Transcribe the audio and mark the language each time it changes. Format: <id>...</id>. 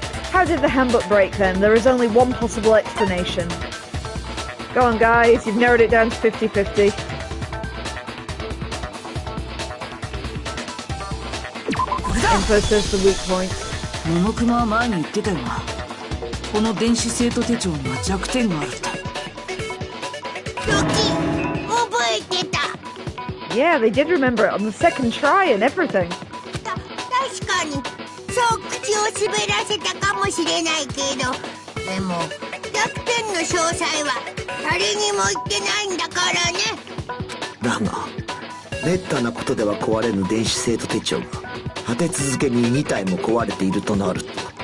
<en>How did the handbook break then? There is only one possible explanation. Go on guys, you've narrowed it down to 50-50. Info says the weak point.</en> <ja>桃熊は前に言ってたよな。この電子生徒手帳には弱点があるって。ロキ、覚えてた。</ja> <en>Yeah, they did remember it on the second try and everything.</en> <ja>確かにそう口を滑らせたかもしれないけど、でも弱点の詳細は誰にも言ってないんだからね。だがめったなことでは壊れぬ電子生徒手帳が立て続けに2体も壊れているとなると、</ja>